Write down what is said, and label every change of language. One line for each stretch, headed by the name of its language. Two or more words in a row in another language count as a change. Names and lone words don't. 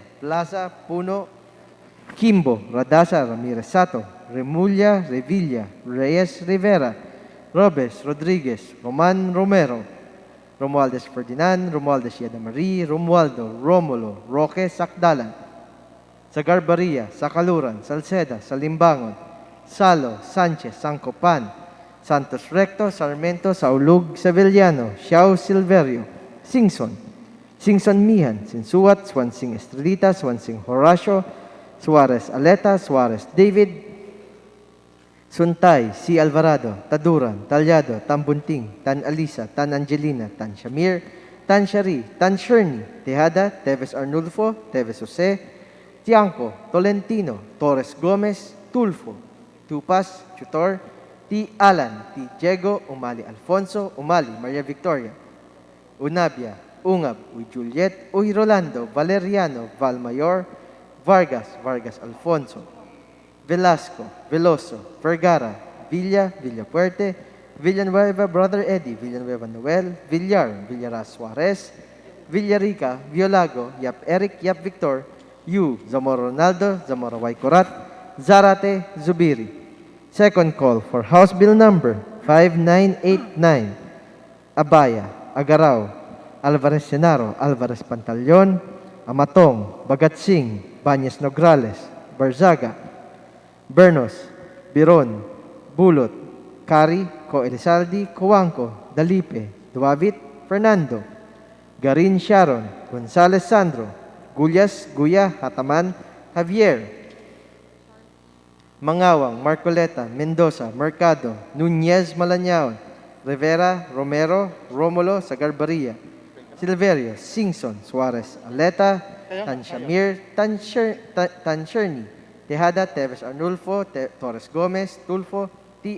English: Plaza, Puno, Kimbo, Radasa, Ramirez Sato, Remulla, Revilla, Reyes Rivera, Robes, Rodriguez, Roman Romero, Romualdez Ferdinand, Romualdez Yadamarie, Romualdo, Romulo, Roque Sakdalan, Sagarbaria, Sakaluran, Salceda, Salimbangon, Salo, Sanchez, Sancopan, Santos Recto, Sarmento, Saulug, Sevillano, Xiao Silverio, Singson, Singson Mihan, Sinsuat, Swansing Estrelita, Swansing Horacio, Suarez Aleta, Suarez David, Suntay, C. Alvarado, Taduran, Talyado, Tambunting, Tan Alisa, Tan Angelina, Tan Shamir, Tan Shari, Tan Sherni, Tejada, Teves Arnulfo, Teves Jose, Tiangco, Tolentino, Torres Gomez, Tulfo, Tupas, Chutor, T. Alan, T. Diego, Umali Alfonso, Umali, Maria Victoria, Unabia, Ungab, Uy Juliet, Uy Rolando, Valeriano, Valmayor, Vargas, Vargas Alfonso, Velasco, Veloso, Vergara, Villa, Villapuerte, Villanueva, Brother Eddie, Villanueva Noel, Villar, Villaras Suarez, Villarica, Violago, Yap Eric, Yap Victor, Yu, Zamora Ronaldo, Zamora Waikorat, Zarate, Zubiri. Second call for House Bill number 5989. Abaya, Agaraw, Alvarez Senaro, Alvarez Pantaleon, Amatong, Bagatsing, Banyes Nograles, Barzaga, Bernos, Biron, Bulot, Cari, Co Elizalde, Coanco, Dalipe, Duavit, Fernando, Garin Sharon, Gonzales Sandro, Gullas, Guya, Hataman, Javier, Mangawang, Marcoleta, Mendoza, Mercado, Nunez Malañaon, Rivera, Romero, Romulo, Sagarbaria, Silverio, Singson, Suarez, Aleta, Tanshamir, Tansherni, Tejada, Teves Arnulfo, Torres Gomez, Tulfo, T.